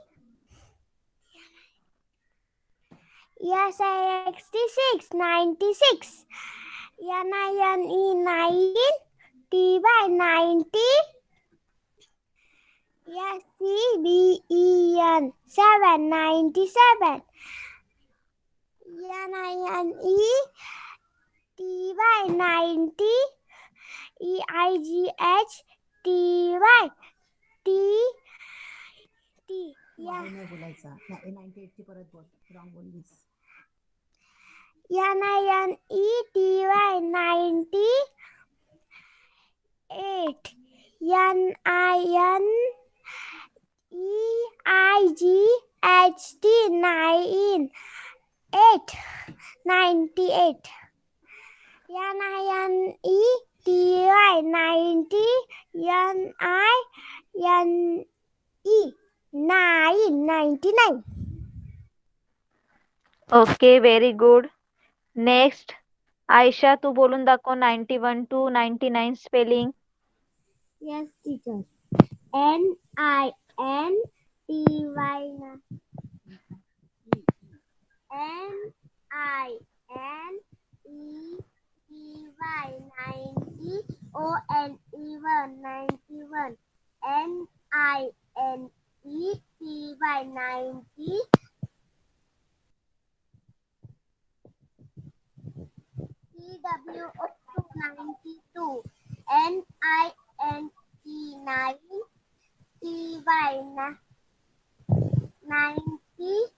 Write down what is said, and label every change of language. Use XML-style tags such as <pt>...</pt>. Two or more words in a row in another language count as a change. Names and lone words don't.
<en>S-I-X-T 96 N-I-N-E 9 T-Y 90 S-C-B-E-N 7 97 N-I-N-E T-Y 90 E-I-G-H T-Y T T</en> <mr>नाही बोलायचा 98 ची परत बोल रॉंग बोललीस</mr> <en>N-I-N-E-T-Y 90 8 N-I-N-E-I-G-H-T 9 8 98 N-I-N-E-T-Y 90 N-I-N-E 9 99 OK very good. Next</en> <mr>आयशा, तू बोलून दाखव 91 to 99 स्पेलिंग.</mr> <en>Yes, teacher. N-I-N-T-Y N-I-N-E-T-Y 90 O-N-E-1 91 N-I-N-E-T-Y 90 T-W-O 92 N-I-N-E 9 T-Y 90</en>